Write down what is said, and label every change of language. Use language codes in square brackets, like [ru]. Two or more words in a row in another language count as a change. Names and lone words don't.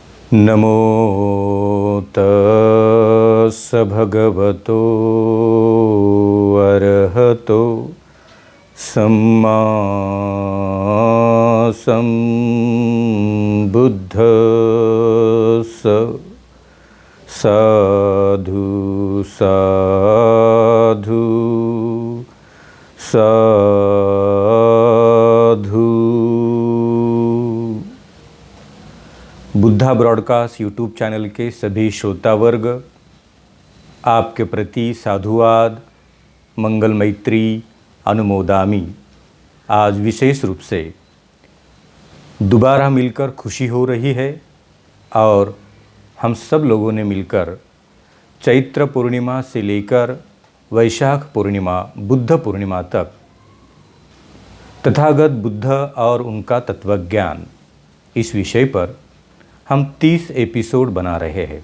[pi] नमो तस् भगवतो अरहतो सम्मा सम्बुद्धस्स। साधु साधु साधु। [hi] बुद्धा ब्रॉडकास्ट यूट्यूब चैनल के सभी श्रोता वर्ग, आपके प्रति साधुवाद, मंगल मैत्री अनुमोदामी। आज विशेष रूप से दोबारा मिलकर खुशी हो रही है और हम सब लोगों ने मिलकर चैत्र पूर्णिमा से लेकर वैशाख पूर्णिमा, बुद्ध पूर्णिमा तक तथागत बुद्ध और उनका तत्वज्ञान, इस विषय पर हम 30 एपिसोड बना रहे हैं।